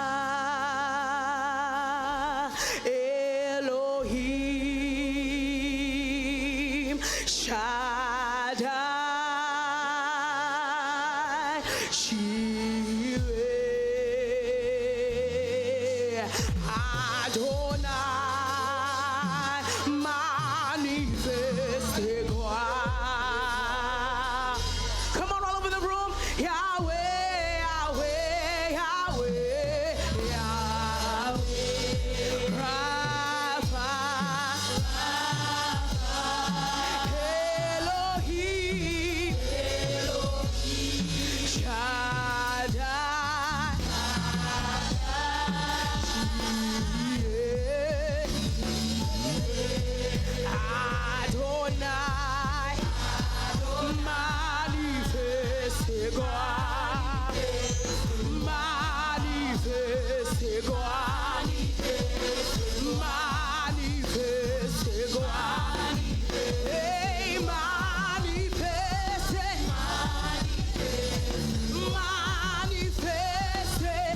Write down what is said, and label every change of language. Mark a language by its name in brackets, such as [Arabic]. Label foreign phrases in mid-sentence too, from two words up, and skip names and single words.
[French] Elohim, Shaddai, Shireh, Adonai, manifeste gloire. [English] Come on, all over the room. [French] Yahweh, Yahweh, Yahweh, Yahweh, Rapha, Elohim, Shaddai, Jireh, Adonai, manifeste gloire, manifeste gloire, manifeste gloire, hey, manifeste, manifeste,